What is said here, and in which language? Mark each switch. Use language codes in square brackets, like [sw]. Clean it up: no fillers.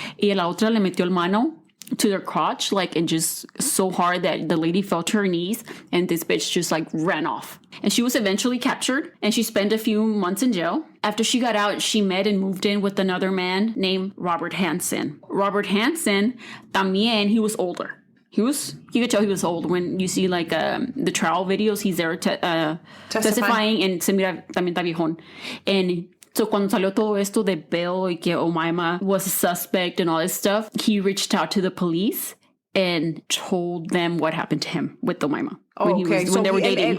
[es] Y la otra le metió el mano [en] to their crotch, like, and just so hard that the lady fell to her knees, and this bitch just like ran off. And she was eventually captured, and she spent a few months in jail. After she got out, she met and moved in with another man named Robert Hansen. Robert Hansen, también, he was older. You could tell he was old when you see like the trial videos. He's there testifying, and [es] se mira también está viejón. [en] And so [es] cuando salió todo esto de Bill y que [en] Omaima was a suspect and all this stuff, he reached out to the police and told them what happened to him with Omaima when they were dating.